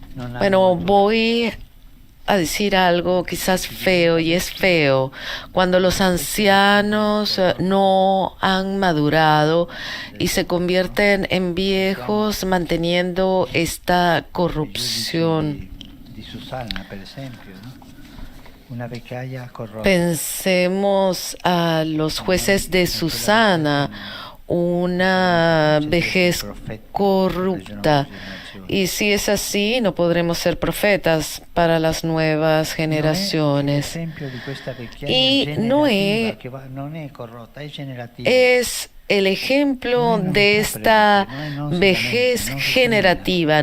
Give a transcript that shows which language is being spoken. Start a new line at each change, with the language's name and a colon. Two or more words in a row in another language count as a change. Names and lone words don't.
Spanish: Bueno, voy a decir algo quizás feo, y es feo cuando los ancianos no han madurado y se convierten en viejos manteniendo esta corrupción.
Italian: Di Susanna, per esempio, ¿no? Una vecchiaia corrotta.
Spanish: Pensemos a los jueces de Susana, una vejez corrupta. Y si es así, no podremos ser profetas para las nuevas generaciones. Y Noé es el ejemplo de esta vejez generativa.